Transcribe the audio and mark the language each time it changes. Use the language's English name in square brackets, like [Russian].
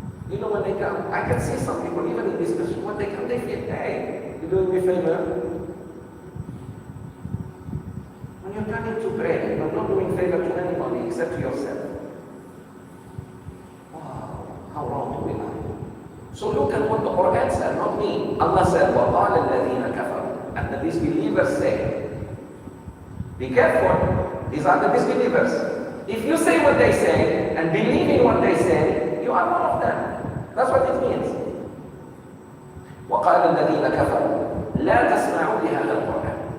[English] You know, when they come, I can see some people, even in this discussion, when they come, they feel, hey, you're doing me a favor. When you're coming to pray, you're not doing favor to anybody except to yourself. Wow, how wrong do we are? So look at what the Quran said, not me. Allah said, [Arabic] وَقَالَ الَّذِينَ كَفَرُوا. [English] And the disbelievers say, be careful, these are the disbelievers. If you say what they say and believe in what they say, you are one of them. That's what it means. [Arabic] وَقَالَ الَّذِينَ كَفَرُوا لَا تَسْمَعُوا لِهَذَا الْقُرْآنِ.